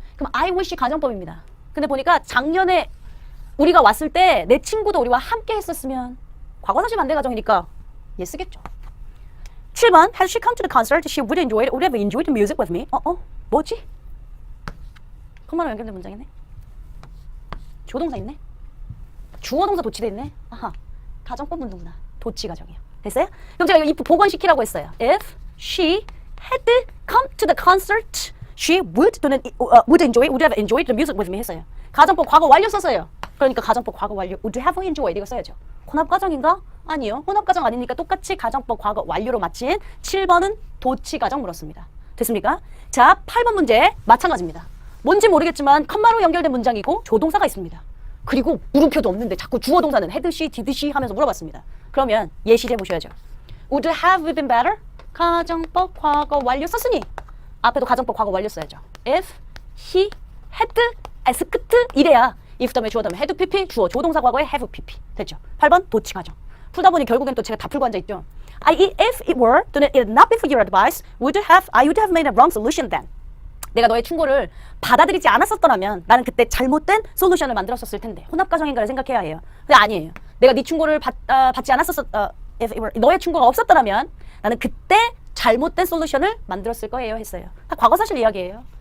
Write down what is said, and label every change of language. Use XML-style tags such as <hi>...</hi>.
<ko>그럼 I wish 가정법입니다. 근데 보니까 작년에 우리가 왔을 때 내 친구도 우리와 함께 했었으면 과거 사실 반대 가정이니까 얘 쓰겠죠. 7번</ko> <en>Has she come to the concert? She would have enjoyed the music with me.</en> <ko>뭐지? 컴마로 연결된 문장이네. 조동사 있네. 주어 동사 도치돼 있네. 아하. 가정법 문구구나. 도치 가정이요. 됐어요? 그럼 제가 이거 복원시키라고 했어요.</ko> <en>If she had come to the concert, she would have enjoyed the music with me 했어요.</en> <ko>가정법 과거 완료 썼어요. 그러니까 가정법 과거 완료</ko> <en>would have enjoyed</en> <ko>이거 써야죠. 혼합 가정인가? 아니요. 혼합 가정 아니니까 똑같이 가정법 과거 완료로 마친 7번은 도치 가정 물었습니다. 됐습니까? 자, 8번 문제 마찬가지입니다. 뭔지 모르겠지만 컴마로 연결된 문장이고 조동사가 있습니다. 그리고 물음표도 없는데 자꾸 주어 동사는 had she, did she 하면서 물어봤습니다. 그러면 예시제 보셔야죠.</ko> <en>Would have been better?</en> <ko>가정법 과거 완료 썼으니 앞에도 가정법 과거 완료 써야죠.</ko> <en>If he had asked</en> <ko>이래야 if 다음에 주어 다음에 had pp 주어 조동사 과거에 have pp 됐죠. 8번 도치 가정. 풀다 보니 결국엔 또 제가 다 풀고 앉아있죠.</ko> <en>If it were, then it not be for your advice, I would have made a wrong solution then.</en> <ko>내가 너의 충고를 받아들이지 않았었더라면 나는 그때 잘못된 솔루션을 만들었었을 텐데 혼합가정인가를 생각해야 해요. 근데 아니에요. 내가 네 충고를 받지</ko> <en>if it were,</en> <ko>너의 충고가 없었더라면 나는 그때 잘못된 솔루션을 만들었을 거예요 했어요. 다 과거 사실 이야기예요.</ko>